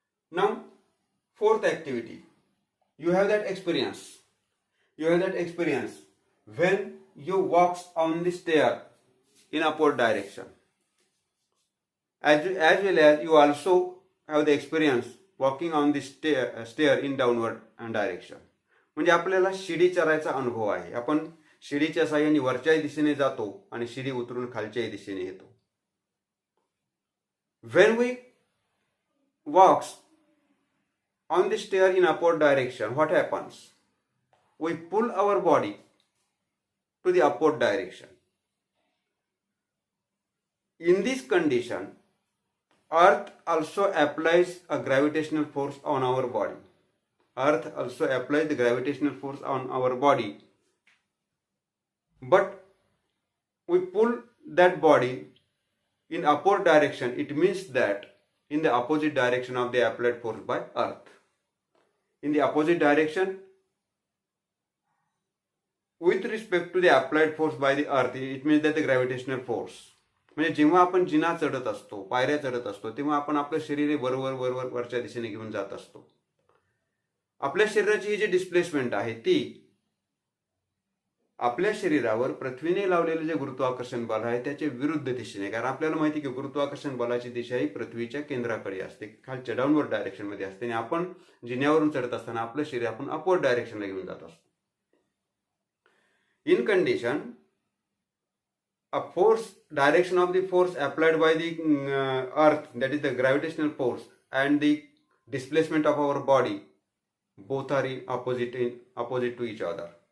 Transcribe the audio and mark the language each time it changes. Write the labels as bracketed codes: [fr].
[en] Now, fourth activity, you have that experience. You have that experience when you walk on the stair in upward direction. As well as you also have the experience walking on the stair in downward direction. [mr] म्हणजे आपल्याला शिडी चढायचा अनुभव आहे. आपण शिडीच्या साहाय्याने वरच्या दिशेने जातो आणि शिडी उतरून खालच्या दिशेने येतो. [en] When we walks on the stair in upward direction, what happens? We pull our body to the upward direction. In this condition, Earth also applies a gravitational force on our body. Earth also applies the gravitational force on our body. But we pull that body in upward direction. It means that in the opposite direction of the applied force by Earth. In the opposite direction, with respect to the applied force by the Earth, it means that the gravitational force. [mr] म्हणजे जेव्हा आपण जिना चढत असतो, पायऱ्या चढत असतो, तेव्हा आपण आपलं शरीर वरच्या दिशेने घेऊन जात असतो. आपल्या शरीराची ही जी डिस्प्लेसमेंट आहे ती आपल्या शरीरावर पृथ्वीने लावलेले जे गुरुत्वाकर्षण बल आहे त्याच्या विरुद्ध दिशेने. कारण आपल्याला माहिती की गुरुत्वाकर्षण बलाची दिशा ही पृथ्वीच्या केंद्राकडे असते, खालच्या डाऊनवर्ड डायरेक्शन मध्ये असते. आणि आपण जिन्यावरून चढत असताना आपलं शरीर आपण अपवर्ड डायरेक्शनला घेऊन जात असतो. [en] In condition, a force direction of the force applied by the earth, that is the gravitational force, and the displacement of our body, both are opposite to each other.